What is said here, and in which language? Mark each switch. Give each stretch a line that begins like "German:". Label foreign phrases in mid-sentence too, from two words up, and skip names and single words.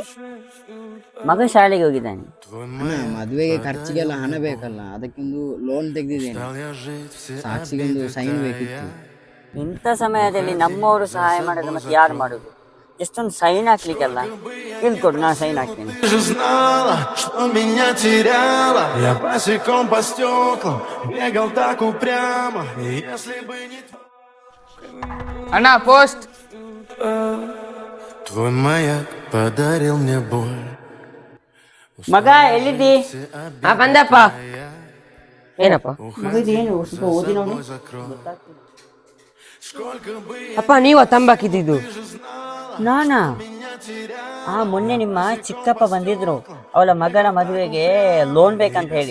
Kannada: ಮಗ ಶಾಲೆಗೆ ಹೋಗಿದ್ದಾನೆ. ಅಣ್ಣ ಮದುವೆಗೆ ಖರ್ಚಿಗೆಲ್ಲ ಹಣ ಬೇಕಲ್ಲ, ಅದಕ್ಕೊಂದು ಲೋನ್ ತೆಗೆದಿದ್ದೇನೆ. ಸಾಕ್ಷಿಗೊಂದು ಸೈನ್ ಬೇಕಿತ್ತು. ಇಂಥ ಸಮಯದಲ್ಲಿ ನಮ್ಮವರು ಸಹಾಯ ಮಾಡೋದು ಮತ್ತೆ ಯಾರು ಮಾಡೋದು? ಎಷ್ಟೊಂದು ಸೈನ್ ಹಾಕ್ಲಿಕ್ಕಲ್ಲ. ಇಲ್ಲಿ ಕೊಡು, ನಾನು ಸೈನ್ ಹಾಕ್ತೇನೆ.
Russian: Ты же знала, что меня теряла. Я босиком по стеклам бегал так упрямо. И если бы не
Kannada: ಅಣ್ಣ ಪೋಸ್ಟ್.
Russian: твой маяк подарил мне боль.
Kannada: ಮಗ ಎಲ್ಲಿದ್ದಿ? ಬಂದಪ್ಪ. ಏನಪ್ಪ ಮಗದು ಏನು ಸ್ವಲ್ಪ ಓದಿ ನೋಡಿ. ಅಪ್ಪ, ನೀವ ತಂಬಾಕಿದ್ದು? ನಾನಾ? ಮೊನ್ನೆ ನಿಮ್ಮ ಚಿಕ್ಕಪ್ಪ ಬಂದಿದ್ರು, ಅವಳ ಮಗಳ ಮದುವೆಗೆ ಲೋನ್ ಬೇಕಂತ ಹೇಳಿ.